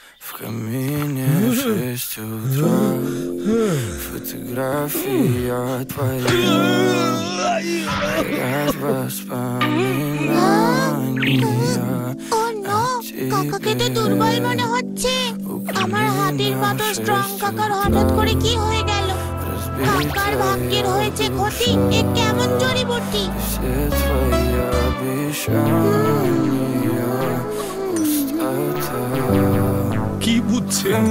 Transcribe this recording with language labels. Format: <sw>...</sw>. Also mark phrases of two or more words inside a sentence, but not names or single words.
<ru>В камине в 6 утра фотография твоя, горят воспоминания.</ru> <bn>কাকাকে তো দুর্বল মনে হচ্ছে। আমার হাতের মতো স্ট্রং কাকার হঠাৎ করে কি হয়ে গেল? কাকার ভাগ্যের হয়েছে ক্ষতি, এ কেমন জড়িবুটি? কি বুঝছে?</bn>